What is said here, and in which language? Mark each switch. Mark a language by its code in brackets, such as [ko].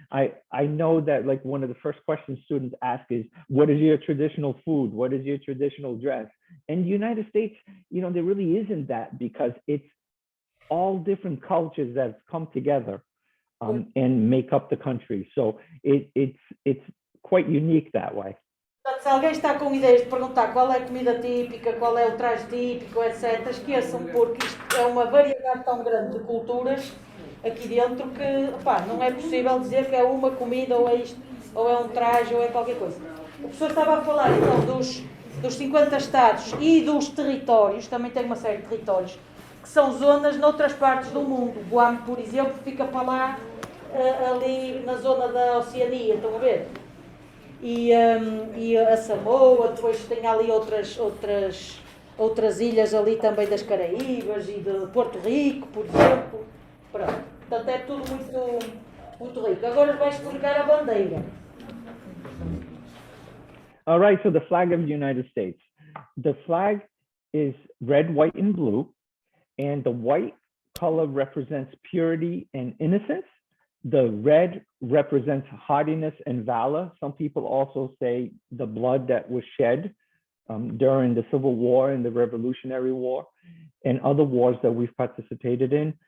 [en] I know that like one of the first questions students ask is, what is your traditional food? What is your traditional dress? In the United States, there really isn't that because it's all different cultures that have come together and make up the country. So it's quite unique that way. [pt] Portanto, se alguém está com ideias de perguntar qual é a comida típica, qual é o traje típico, etc., esqueçam, porque isto é uma variedade tão grande de culturas aqui dentro que, opá, não é possível dizer que é uma comida ou é isto, ou é um traje, ou é qualquer coisa. O professor estava a falar, então, dos 50 estados e dos territórios, também tem uma série de territórios, que são zonas noutras partes do mundo. O Guam, por exemplo, fica para lá, ali na zona da Oceania, estão a ver? E a Samoa, depois tem ali outras ilhas ali também das Caraíbas e de Porto Rico, por exemplo. Pronto. Portanto, é tudo muito rico. Agora vai explicar a bandeira. [en] All right, so the flag of the United States. The flag is red, white, and blue, and the white color represents purity and innocence. The red represents hardiness and valor. Some people also say the blood that was shed during the Civil War and the Revolutionary War and other wars that we've participated in.